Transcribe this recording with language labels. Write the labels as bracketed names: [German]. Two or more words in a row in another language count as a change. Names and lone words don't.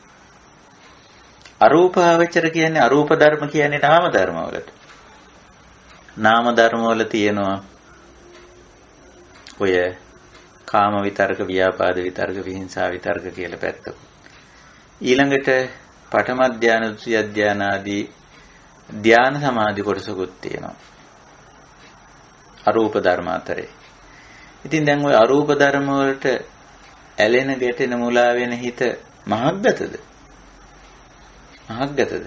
[Sinhala] අරූපාවචර කියන්නේ, අරූප ධර්ම කියන්නේ නාම ධර්ම වලට. නාම ධර්ම වල තියෙනවා ඔය කාම විතරක, ව්‍යාපාද විතරක, විහිංසා විතරක කියලා පැත්තක. ඊළඟට පඨම ධානය, ဒုတိ ය ධාන ආදී ධාන සමාධි කොටසකුත් තියෙනවා අරූප ධර්ම අතරේ. ඉතින් දැන් ওই අරූප ධර්ම වලට ඇලෙන, ගැටෙන, මුලා වෙන හිත මහග්ගතද? මහග්ගතද?